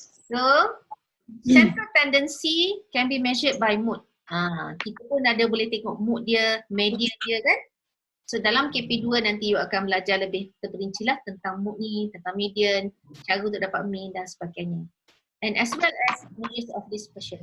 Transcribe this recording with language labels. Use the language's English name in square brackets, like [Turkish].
[English] So, central tendency can be measured by mood. [Malay] Kita pun ada boleh tengok mood dia, median dia kan? So dalam KP2 nanti you akan belajar lebih terperinci lah tentang mood ni, tentang median, cara untuk dapat mean dan sebagainya. [English] And as well as measures of dispersion.